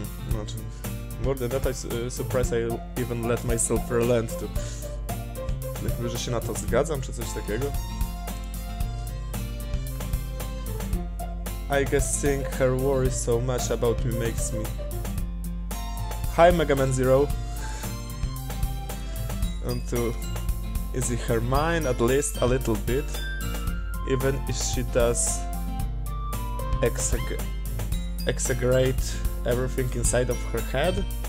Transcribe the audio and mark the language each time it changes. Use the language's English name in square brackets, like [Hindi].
[Polish] Znaczy, [English] more than that, I surprised I even let myself relent to. [Polish] Jakby, że się na to zgadzam, czy coś takiego? [English] I guess seeing her worry so much about me makes me... Hi, Mega Man Zero. And to ease her mind at least a little bit, even if she does exaggerate everything inside of her head.